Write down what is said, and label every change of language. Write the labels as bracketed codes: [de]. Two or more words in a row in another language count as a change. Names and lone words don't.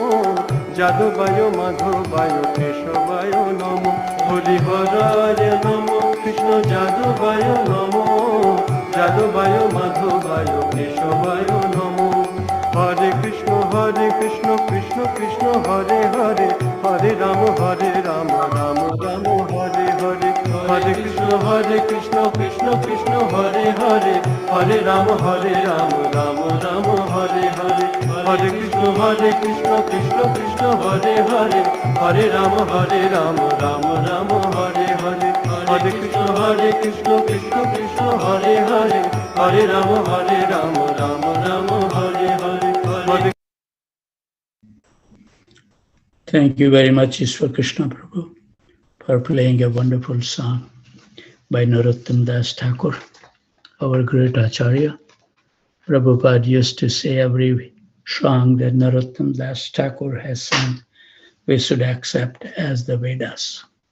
[sa] যাদবায় মাধবায় কেশবায় নম হরি হরায় নম কৃষ্ণ যাদবায় নম যাদবায় মাধবায় কেশবায় নম হরে কৃষ্ণ কৃষ্ণ কৃষ্ণ হরে হরে হরে রাম রাম রাম হরে হরে হরে কৃষ্ণ কৃষ্ণ কৃষ্ণ হরে হরে হরে রাম রাম রাম হরে হরে হরে কৃষ্ণ কৃষ্ণ কৃষ্ণ হরে হরে হরে রাম রাম রাম হরে হরে হরে কৃষ্ণ কৃষ্ণ কৃষ্ণ হরে হরে Hare Rama, Rama Rama, Hare Hare, Hare. [en] Thank you very much, Ishwar Krishna Prabhu, for playing a wonderful song by Narottam Das Thakur, our great Acharya. Prabhupada used to say every song that Narottam Das Thakur has sung, we should accept as the Vedas.